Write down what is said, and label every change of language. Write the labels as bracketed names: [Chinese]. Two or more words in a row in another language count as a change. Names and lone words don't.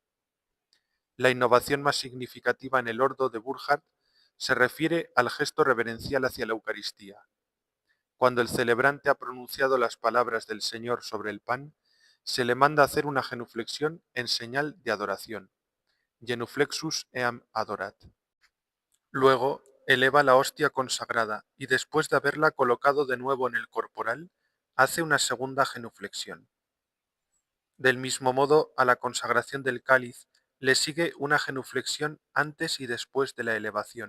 [Spanish] La innovación más significativa en el ordo de Burckhardt se refiere al gesto reverencial hacia la Eucaristía. Cuando el celebrante ha pronunciado las palabras del Señor sobre el pan, se le manda hacer una genuflexión en señal de adoración. [Latin] Genuflexus eam adorat. [Spanish] Luego, eleva la hostia consagrada y después de haberla colocado de nuevo en el corporal, hace una segunda genuflexión. Del mismo modo, a la consagración del cáliz le sigue una genuflexión antes y después de la elevación.